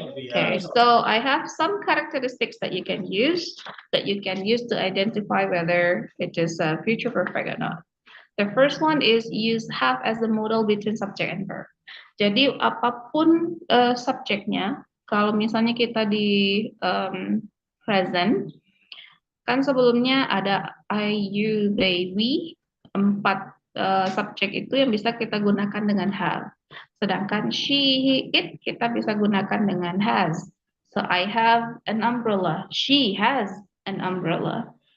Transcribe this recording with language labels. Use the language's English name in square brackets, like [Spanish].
[English] Okay, so I have some characteristics that you can use to identify whether it is future perfect or not. The first one is use have as the modal between subject and verb. [Indonesian] Jadi apapun subjeknya, kalau misalnya kita di present, kan sebelumnya ada I, you, they, we, 4 subjek itu yang bisa kita gunakan dengan have. Sedangkan she, he, it kita bisa gunakan dengan has. [English] So I have an umbrella, she has an umbrella.